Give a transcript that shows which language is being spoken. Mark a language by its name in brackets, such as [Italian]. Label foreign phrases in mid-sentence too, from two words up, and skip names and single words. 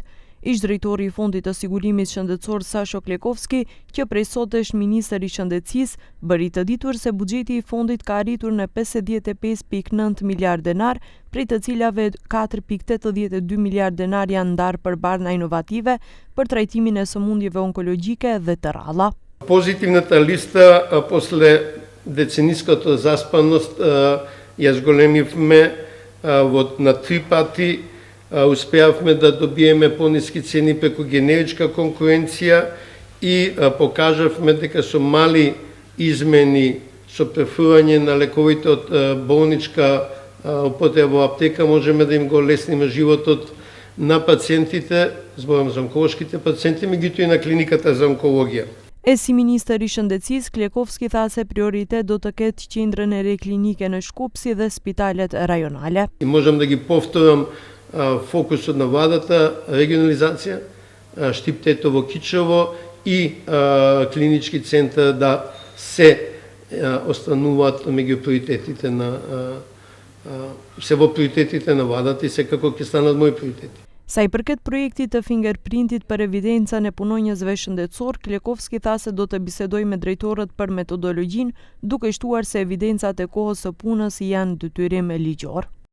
[Albanian] Ish-drejtori i Fondit të Sigurimit Shëndetësor Sasho Klekovski, që prej sot është ministër i shëndetësisë, bëri të ditur se buxheti i fondit ka arritur në 55.9 miliard denar, prej të cilave 4.82 miliard denar janë ndarë për barna inovative për trajtimin e sëmundjeve onkologjike dhe të rralla. [Macedonian] Позитивната листа после децениската заспаност ја зголемивме на 3 пати. Успеавме да добиеме пониски цени преку генеричка конкуренција и покажавме дека со мали измени, со префрлање на лековите од болничка употреба во аптека, можеме да им го лесниме животот на пациентите, зборам за онколошките пациенти, меѓутоа и на клиниката за онкологија. [Albanian] Si ministër i shëndetësisë, Klekovski tha se prioritet do të ketë qendrën e re klinike në Shkupsi dhe spitalet rajonale. [Macedonian] Можам да ги повторам фокусот на владата, регионализација, Штиптето во Кичево и клинички центар да се остануваат меѓу приоритетите на се во приоритетите на владата и секако ќе станат мои приоритети. [Albanian] Sa I përket projektit të fingerprintit për evidencën e punonjësve shëndetësor, Klekovski tha se do të bisedoj me drejtorët për metodologjinë, duke shtuar se evidencat e kohës së punës janë detyrim ligjor.